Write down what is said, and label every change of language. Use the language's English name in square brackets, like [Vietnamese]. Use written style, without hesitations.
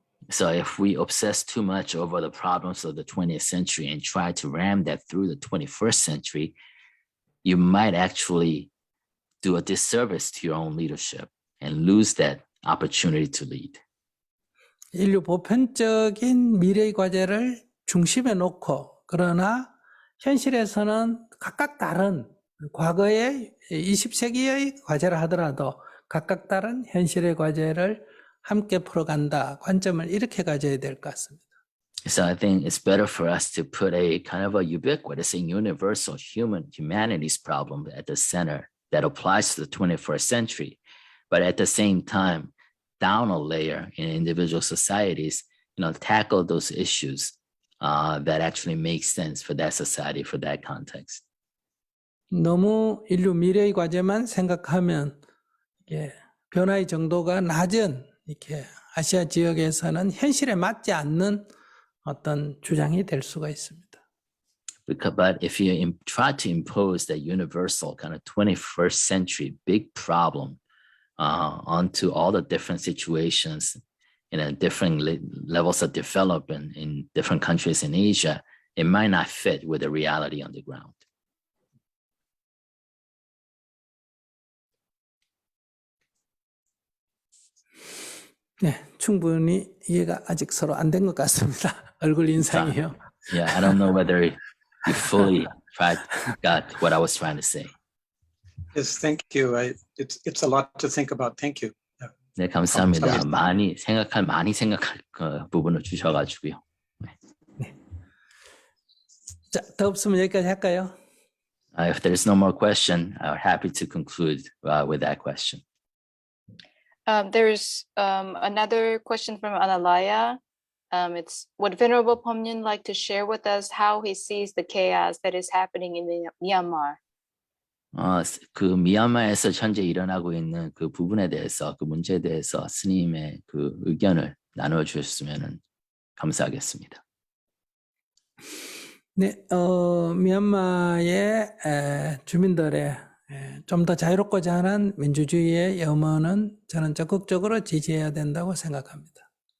[English] So if we obsess too much over the problems of the 20th century and try to ram that through the 21st century, you might actually do a disservice to your own leadership and lose that opportunity to lead. [Korean] 인류 보편적인 미래의 과제를 중심에 놓고 그러나 현실에서는 각각 다른 과거의 20세기의 과제를 하더라도 각각 다른 현실의 과제를 함께 풀어간다. 관점을 이렇게 가져야 될 것 같습니다. [English] So I think it's better for us to put a kind of a ubiquitous and universal humanities problem at the center that applies to the 21st century. But at the same time, down a layer in individual societies, tackle those issues that actually make sense for that society, for that context. [Korean] 너무 인류 미래의 과제만 생각하면 변화의 정도가 낮은 이렇게 아시아 지역에서는 현실에 맞지 않는 어떤 주장이 될 수가 있습니다. [English] But if you try to impose that universal kind of 21st century big problem onto all the different situations in different levels of development in different countries in Asia, it might not fit with the reality on the ground. [Korean] 네, 충분히 이해가 아직 서로 안 된 것 같습니다. 얼굴 인상이요. [English] Yeah, I don't know whether you fully got what I was trying to say. Yes, thank you. It's a lot to think about. Thank you. [Korean] 네, 감사합니다. 많이 생각할 부분을 주셔가지고요. 네. 자, 더 없으면 여기까지 할까요? [English] If there's no more question, I'm happy to conclude with that question. There's another question from Analaya. It's would Venerable Pomyin like to share with us how he sees the chaos that is happening in Myanmar? [Korean] 그 미얀마에서 현재 일어나고 있는 그 부분에 대해서, 그 문제에 대해서 스님의 그 의견을 나눠주셨으면 감사하겠습니다. 네, 미얀마의 주민들의 좀 더 자유롭고자 하는 민주주의의 염원은 저는 적극적으로 지지해야 된다고 생각합니다.